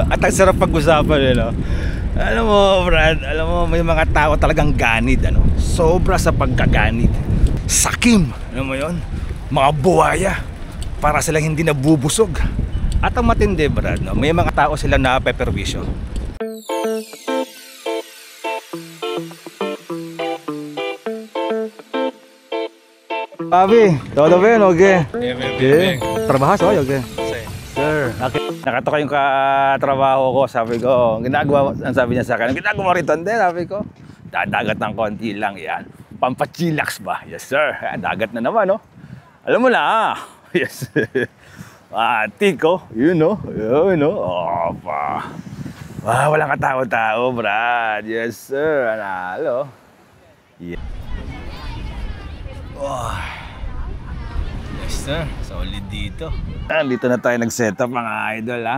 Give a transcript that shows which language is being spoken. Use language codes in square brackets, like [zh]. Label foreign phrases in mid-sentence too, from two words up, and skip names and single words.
[tl] At ang sarap pag-usapan, no? Alam mo, Brad, alam mo, may mga tao talagang ganid, ano? Sobra sa pagkaganid. Sakim, alam mo yun? Mga buwaya, para silang hindi nabubusog. At ang matindi, Brad, no? May mga tao silang napeperwisyo. [es] Papi, todo bien, okay? Bien. Trabajas hoy, [en] okay? Sir, okay. [tl] Nakatoka yung katrabaho ko, sabi ko, ginagawa, ang sabi niya sa akin, ginagawa rito, hindi, sabi ko, dadagat ng konti lang, yan. Pampachillax ba? [en] Yes, sir. [tl] Dagat na naman, no? Alam mo na, [en] yes. Tiko, you know, opa. [tl] Walang katao-tao, Brad. [en] Yes, sir. [tl] Analo. [en] Yeah. Yes, sir. [tl] Solid dito. Dito na tayo nag-setup, mga idol, ha.